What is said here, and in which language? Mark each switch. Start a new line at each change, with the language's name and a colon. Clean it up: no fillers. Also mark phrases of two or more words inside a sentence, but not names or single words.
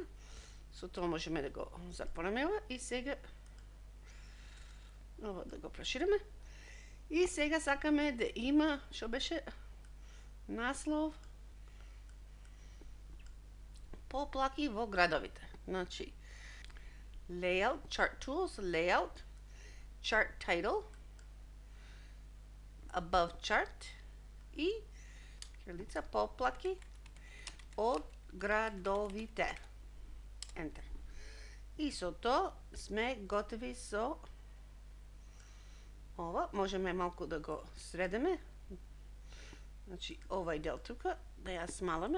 Macedonian: Со тоа можеме да го затвориме ова и сега ова да го прошириме. И сега сакаме да има, што беше наслов поплаки во градовите.
English: Значи layout, chart tools, layout, chart title, above chart
Macedonian: и крилица поплаки од градовите.
English: Enter.
Macedonian: И со тоа сме готови со ова. Можеме малку да го средиме. Значи овај дел тука да ја смаламе.